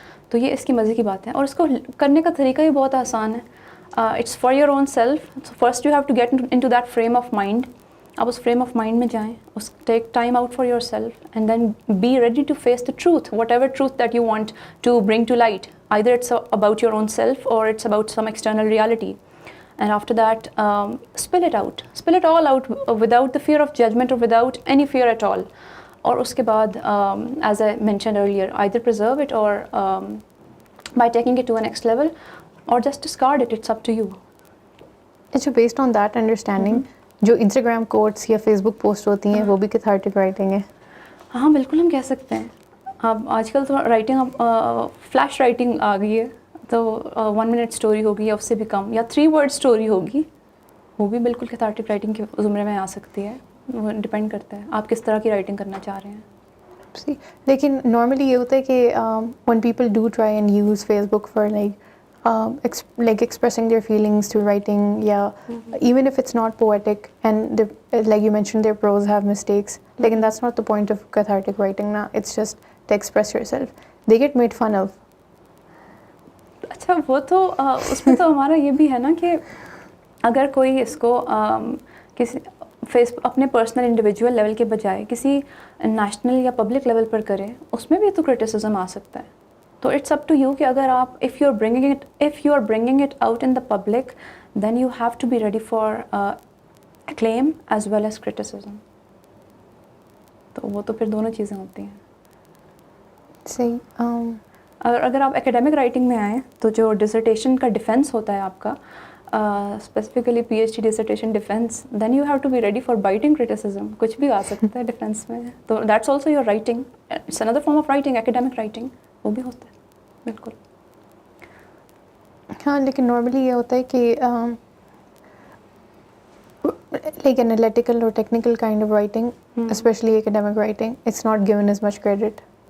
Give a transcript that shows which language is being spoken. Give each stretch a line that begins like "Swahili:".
Urdu: تو یہ اس کی مزے کی بات ہے, اور اس کو کرنے کا طریقہ بھی بہت آسان ہے.
English: It's for your own self. First you have to get into that frame of mind.
Urdu: آپ اس فریم آف مائنڈ میں جائیں,
English: اس take time out for yourself and then be ready to face the truth, whatever truth that you want to bring to light. Either it's about your own self or it's about some external reality. And after that, spill it out. Spill it all out without the fear of judgment or without any fear at all.
Urdu: اور اس کے بعد,
English: as I mentioned earlier, either preserve it or by taking it to a next level or just discard it. It's up to you.
Urdu: اچھا,
English: based on that understanding,
Urdu: جو Instagram quotes یا face بک post ہوتی ہیں وہ بھی cathartic writing ہے؟ ہاں بالکل, ہم کہہ سکتے ہیں. اب آج کل تو رائٹنگ فلیش رائٹنگ آ گئی ہے, تو 1 منٹ اسٹوری ہوگی یا اس سے بھی کم, یا 3 ورڈ اسٹوری ہوگی, وہ بھی بالکل کیتھارٹک رائٹنگ کے زمرے میں آ سکتی ہے. وہ ڈپینڈ کرتا ہے آپ کس طرح کی رائٹنگ کرنا چاہ رہے ہیں. لیکن نارملی یہ ہوتا ہے کہ
English: when people do try and use Facebook for like expressing their feelings through writing, even if it's not poetic, and like you mentioned their prose have mistakes, like, and that's not the point of cathartic writing na, it's just to express yourself. They get made fun of.
Urdu: اچھا, وہ تو اس میں تو ہمارا یہ بھی ہے نا کہ اگر کوئی اس کو کسی اپنے پرسنل انڈیویجول لیول کے بجائے کسی نیشنل یا پبلک لیول پر کرے, اس میں بھی تو کرٹیسزم آ سکتا ہے.
English: تو it's up to you
Urdu: کہ اگر آپ
English: if you are bringing it out in the public, then you have to be ready for acclaim as well as criticism.
Urdu: تو وہ تو پھر دونوں چیزیں ہوتی ہیں. صحیح. اگر آپ اکیڈیمک رائٹنگ میں آئیں تو جو ڈسرٹیشن کا ڈیفینس ہوتا ہے آپ کا, specifically P H D ڈسرٹیشن defence,
English: Then you have to be ready for biting criticism.
Urdu: کچھ بھی آ سکتا ہے ڈیفینس میں, تو
English: That's also your writing. It's another form of writing,
Urdu: academic writing, وہ بھی ہوتا ہے بالکل. ہاں, لیکن نارملی یہ ہوتا ہے کہ
English: like analytical or technical kind of writing, especially academic writing, it's not given as much credit.